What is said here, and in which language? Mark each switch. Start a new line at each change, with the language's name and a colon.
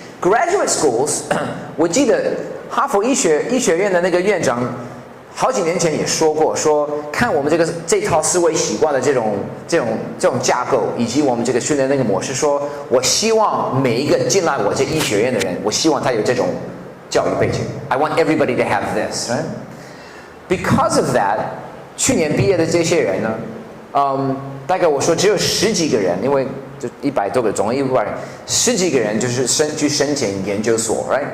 English: Graduate schools，
Chinese: 我记得哈佛医学院的那个院长好几年前也说过，说看我们这套思维习惯的这种架构，以及我们这个训练那个模式，说我希望每一个进来我这医学院的人，我希望他有这种教育背景。
English: I want everybody to have this, right? Because of that，
Chinese: 去年毕业的这些人呢，大概我说只有10几个人，因为就100多个，总共100人，10几个人就是去申请研究所 ，
English: right?